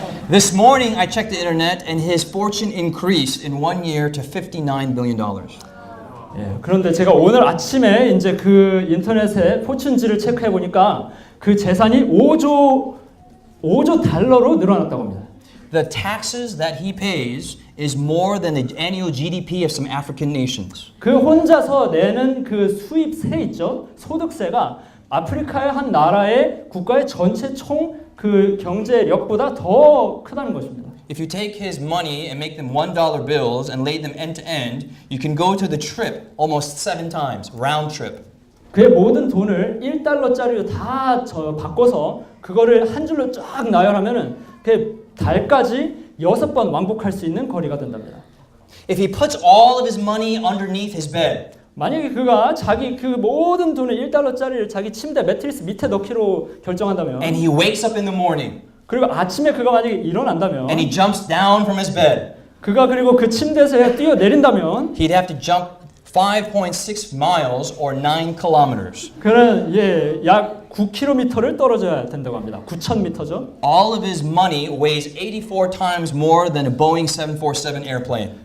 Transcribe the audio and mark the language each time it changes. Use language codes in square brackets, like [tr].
[en] This morning, I checked the internet, and his fortune increased in 1 year to $59 billion. [ko] 예, 그런데 제가 오늘 아침에 이제 그 인터넷에 포춘지를 체크해 보니까 그 재산이 5조 달러로 늘어났다고 합니다. [en] The taxes that he pays is more than the annual GDP of some African nations. [ko] 그 혼자서 내는 그 수입세 있죠? 소득세가 아프리카의 한 나라의 국가의 전체 총 그 경제력보다 더 크다는 것입니다. [en] If you take his money and make them $1 bills and lay them end to end, you can go to the trip almost 7 times, round trip. [ko] 그의 모든 돈을 1달러짜리로 다 바꿔서 그거를 한 줄로 쫙 나열하면은 그 달까지 6번 왕복할 수 있는 거리가 된답니다. [en] If he puts all of his money underneath his bed, [ko] 만약에 그가 자기 그 모든 돈을 1달러짜리를 자기 침대 매트리스 밑에 넣기로 결정한다면 [en] and he wakes up in the morning, [ko] 그리고 아침에 그가 만약에 일어난다면 [en] and he jumps down from his bed, [ko] 그가 그리고 그 침대에서 뛰어내린다면 [en] he'd have to jump 5.6 miles or 9 kilometers. [ko] 그는 약 9km를 떨어져야 된다고 합니다. 9,000m죠. [en] All of his money weighs 84 times more than a Boeing 747 airplane.